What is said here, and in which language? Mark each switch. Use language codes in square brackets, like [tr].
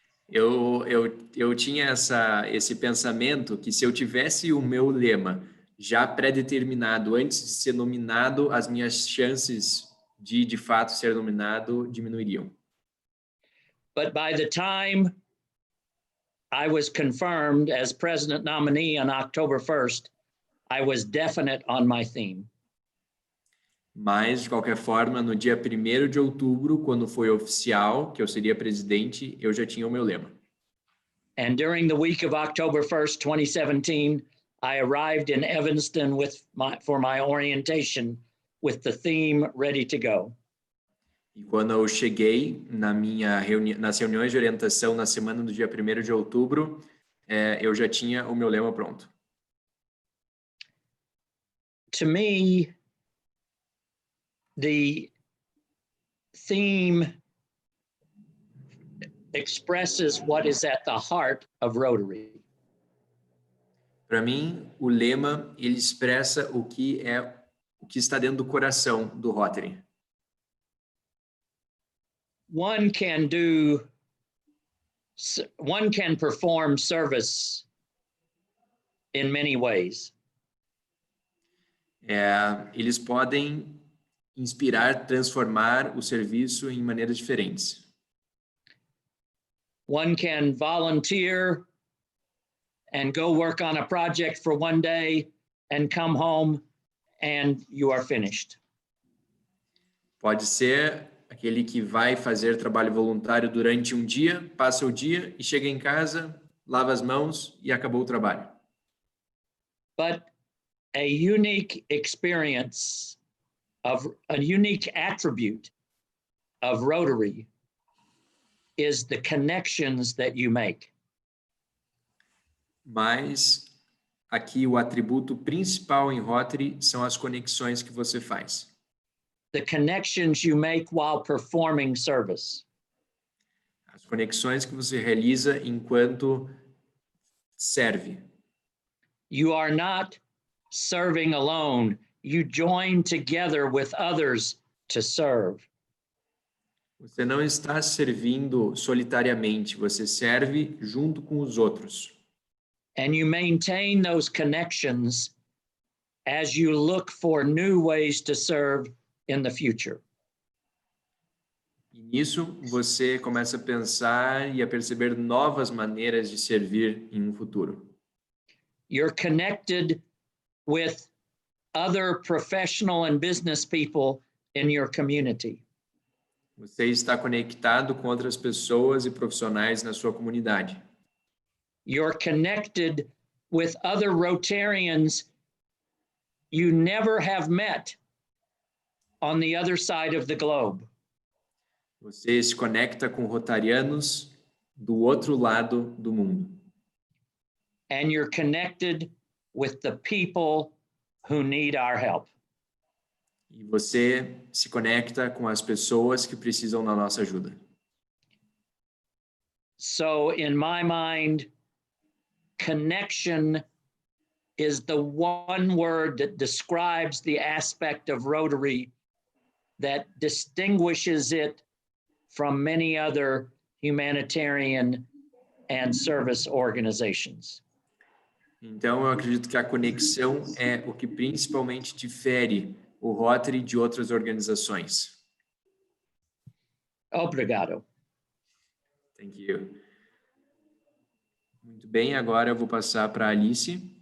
[pt] Eu tinha esse pensamento que se eu tivesse o meu lema já pré-determinado antes de ser nominado, as minhas chances de fato ser nominado diminuiriam. [en] But by the time I was confirmed as president nominee on October 1st, I was definite on my theme. [pt] Mas, de qualquer forma, no dia 1º de outubro, quando foi oficial que eu seria presidente, eu já tinha o meu lema. [en] And during the week of October 1st, 2017, I arrived in Evanston for my orientation with the theme ready to go. [pt] E quando eu cheguei nas reuniões de orientação na semana do dia 1º de outubro, eu já tinha o meu lema pronto. [en] To me, the theme expresses what is at the heart of Rotary. [pt] Para mim, o lema ele expressa o que está dentro do coração do Rotary. [en] One can perform service in many ways. [pt] Eles podem inspirar, transformar o serviço em maneiras diferentes. [en] One can volunteer and go work on a project for one day and come home and you are finished. [pt] Pode ser aquele que vai fazer trabalho voluntário durante um dia, passa o dia e chega em casa, lava as mãos e acabou o trabalho. [en] But a unique experience of a unique attribute of Rotary is the connections that you make. [pt] Mas aqui o atributo principal em Rotary são as conexões que você faz. [en] The connections you make while performing service. [pt] As conexões que você realiza enquanto serve. [en] You are not serving alone. You join together with others to serve. [pt] Você não está servindo solitariamente, você serve junto com os outros. [en] And you maintain those connections as you look for new ways to serve in the future. [pt] E nisso você começa a pensar e a perceber novas maneiras de servir em um futuro. [en] You're connected with other professional and business people in your community. [pt] Você está conectado com outras pessoas e profissionais na sua comunidade. [en] You're connected with other Rotarians you never have met on the other side of the globe. [pt] Você se conecta com rotarianos do outro lado do mundo. [en] And you're connected with the people who need our help. [pt] E você se conecta com as pessoas que precisam da nossa ajuda. [en] So in my mind, connection is the one word that describes the aspect of Rotary that distinguishes it from many other humanitarian and service organizations. [pt] Então, eu acredito que a conexão é o que principalmente difere o Rotary de outras organizações. Obrigado. [en] Thank you. [pt] Muito bem, agora eu vou passar para a Alice.